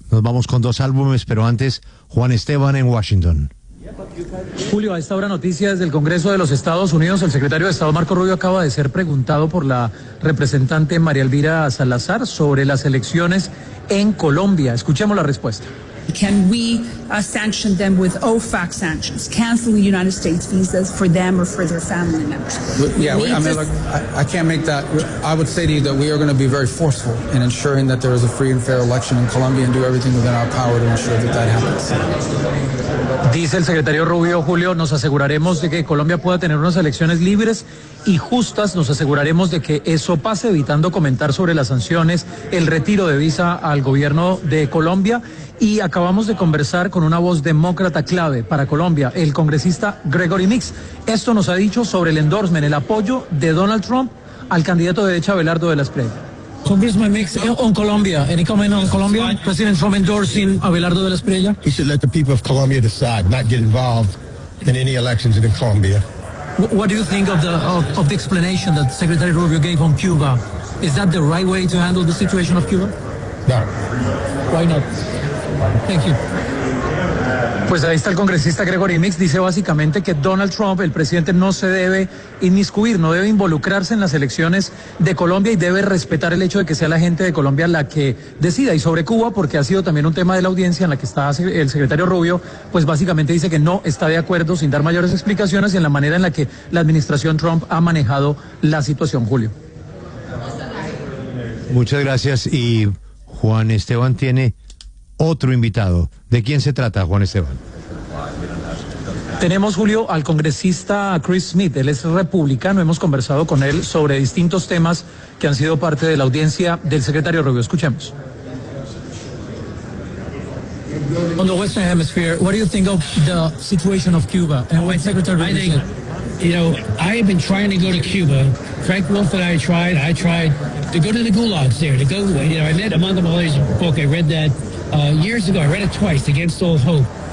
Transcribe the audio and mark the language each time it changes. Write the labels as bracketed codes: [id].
[es] Nos vamos con dos álbumes, pero antes, Juan Esteban en Washington. Julio, a esta hora noticias del Congreso de los Estados Unidos. El secretario de Estado Marco Rubio acaba de ser preguntado por la representante María Elvira Salazar sobre las elecciones en Colombia. Escuchemos la respuesta. [en] Can we sanction them with OFAC sanctions, cancel the United States visas for them or for their family members? I can't make that. I would say to you that we are going to be very forceful in ensuring that there is a free and fair election in Colombia and do everything within our power to ensure that that happens. [es] Dice el secretario Rubio, Julio, nos aseguraremos de que Colombia pueda tener unas elecciones libres y justas, nos aseguraremos de que eso pase, evitando comentar sobre las sanciones, el retiro de visa al gobierno de Colombia, y acabamos de conversar con una voz demócrata clave para Colombia, el congresista Gregory Mix. Esto nos ha dicho sobre el endorsement, el apoyo de Donald Trump al candidato de derecha Abelardo de la Espriella. [en] Congressman Mix, on Colombia, any comment on Colombia? President Trump endorsing Abelardo de la Espriella? He should let the people of Colombia decide, not get involved in any elections in Colombia. What do you think of the explanation that Secretary Rubio gave on Cuba? Is that the right way to handle the situation of Cuba? No. Why not? Thank you. [es] Pues ahí está el congresista Gregory Mix, dice básicamente que Donald Trump, el presidente, no se debe inmiscuir, no debe involucrarse en las elecciones de Colombia y debe respetar el hecho de que sea la gente de Colombia la que decida. Y sobre Cuba, porque ha sido también un tema de la audiencia en la que está el secretario Rubio, pues básicamente dice que no está de acuerdo, sin dar mayores explicaciones, en la manera en la que la administración Trump ha manejado la situación, Julio. Muchas gracias. Y Juan Esteban tiene otro invitado. ¿De quién se trata, Juan Esteban? Tenemos, Julio, al congresista Chris Smith. Él es republicano. Hemos conversado con él sobre distintos temas que han sido parte de la audiencia del secretario Rubio. Escuchemos. [en] On the Western Hemisphere, what do you think of the situation of Cuba? And what Secretary Rubio said? You know, I have been trying to go to Cuba. Frank Wolf and I tried to go to the gulags there. I met Amanda Mahler's book. I read that. Years ago, I read it twice, Against All Hope.